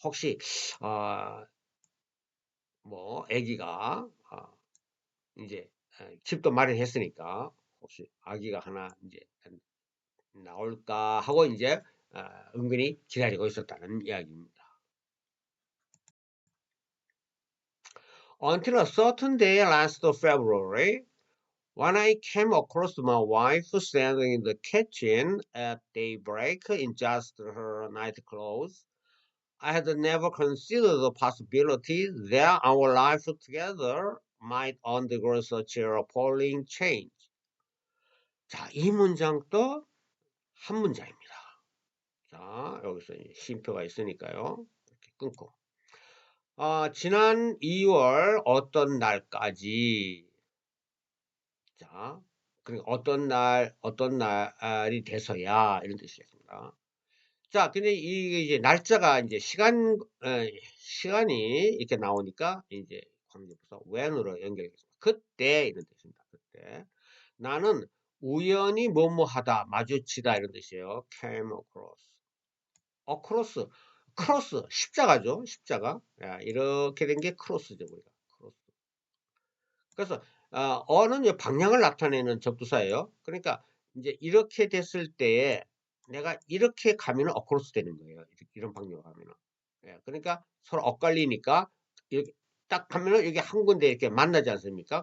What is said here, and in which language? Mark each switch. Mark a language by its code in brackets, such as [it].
[ko] 혹시 아기가 이제 집도 마련했으니까 혹시 아기가 하나 이제 나올까 하고 이제 은근히 기다리고 있었다는 이야기입니다. [en] Until a certain day last February, when I came across my wife standing in the kitchen at daybreak in just her nightclothes, I had never considered the possibility that our life together might undergo such a appalling change. [ko] 자, 이 문장도 한 문장입니다. 자, 여기서 이제 쉼표가 있으니까요. 이렇게 끊고. 지난 2월 어떤 날까지. 자, 그러니까 어떤 날이 돼서야 이런 뜻이겠습니다. 자, 근데 이게 이제 날짜가 이제 시간이 이렇게 나오니까 이제 관계부사 when으로 연결되겠습니다. 그때 이런 뜻입니다. 그때 나는 우연히 뭐뭐 하다, 마주치다 이런 뜻이에요. came across, cross 십자가죠. 십자가. 야, 이렇게 된 게 크로스죠, 우리가. 크로스. 그래서 어는 이제 방향을 나타내는 접두사예요. 그러니까 이제 이렇게 됐을 때에 내가 이렇게 가면은 어크로스 되는 거예요. 이런 방향으로 가면은. 예, 그러니까 서로 엇갈리니까 이렇게 딱 하면은 여기 한 군데 이렇게 만나지 않습니까?